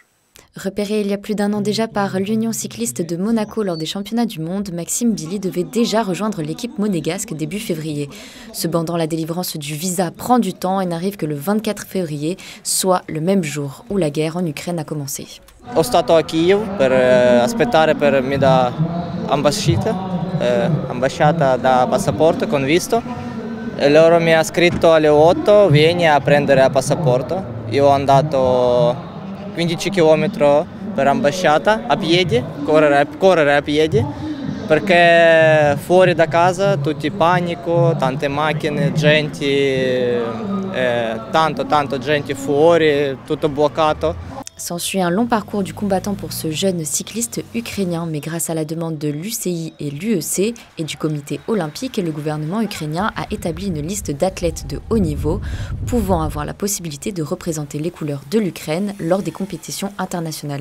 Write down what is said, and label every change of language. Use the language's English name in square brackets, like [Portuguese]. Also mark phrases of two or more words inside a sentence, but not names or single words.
[French] Repéré il y a plus d'un an déjà par l'Union cycliste de Monaco lors des championnats du monde, Maxime Bilii devait déjà rejoindre l'équipe monégasque début février. Cependant, la délivrance du visa prend du temps et n'arrive que le 24 février, soit le même jour où la guerre en Ukraine a commencé. [Italian] Ho stato a Kiev per aspettare per mi da ambasciata da passaporto con visto e loro mi ha scritto alle 8 vieni a prendere il passaporto. Io ho andato 15 km per ambasciata a piedi, correre a piedi, perché fuori da casa tutti panico, tante macchine, gente, tanto gente fuori, tutto bloccato. [French] S'ensuit un long parcours du combattant pour ce jeune cycliste ukrainien, mais grâce à la demande de l'UCI et l'UEC et du comité olympique, le gouvernement ukrainien a établi une liste d'athlètes de haut niveau pouvant avoir la possibilité de représenter les couleurs de l'Ukraine lors des compétitions internationales.